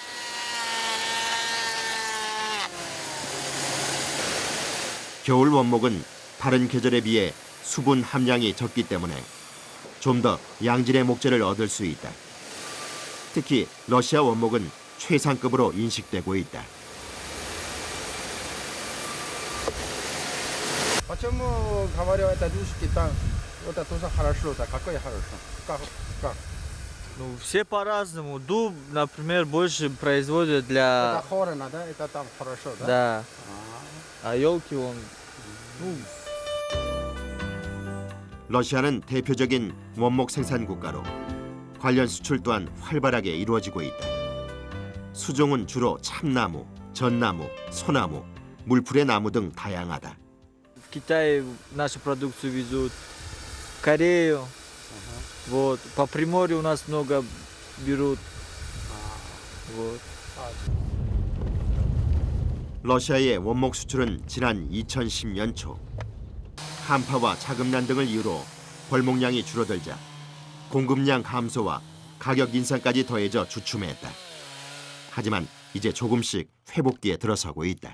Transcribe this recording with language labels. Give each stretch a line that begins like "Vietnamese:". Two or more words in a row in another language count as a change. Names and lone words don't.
Korean: 겨울 원목은 다른 계절에 비해 수분 함량이 적기 때문에 좀 더 양질의 목재를 얻을 수 있다. 특히 러시아 원목은 최상급으로 인식되고 있다.
Russian: Почему говорю, это русский там, вот это тоже хорошо, так какое хорошо? Как? Ну, все по-разному. Дуб, например, больше производят Это для... хорно, да? Это там хорошо, да? Да. А елки он... Ну,
Korean: 러시아는 대표적인 원목 생산 국가로 관련 수출 또한 활발하게 이루어지고 있다. 수종은 주로 참나무, 전나무, 소나무, 물풀의 나무 등 다양하다.
Russian: в Китае нашу продукцию везут, в Корею. Вот. По Приморью у нас много берут. Вот.
Korean: 러시아의 원목 수출은 지난 2010년 초 한파와 자금난 등을 이유로 벌목량이 줄어들자 공급량 감소와 가격 인상까지 더해져 주춤했다. 하지만 이제 조금씩 회복기에 들어서고 있다.